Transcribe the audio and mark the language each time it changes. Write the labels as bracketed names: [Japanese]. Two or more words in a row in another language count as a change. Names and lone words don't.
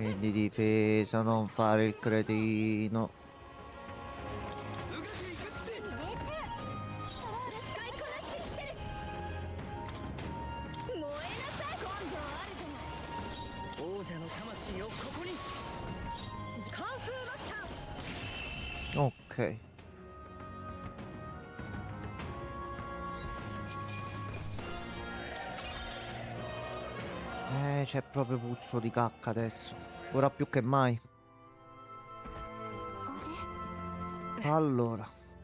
[Italian] Scendi difesa, non fare il cretino. [Japanese] 王者の魂をここに。カンフーマスター。 [Italian] Ok. C'è proprio puzzo di cacca adesso. Ora più che mai. Allora.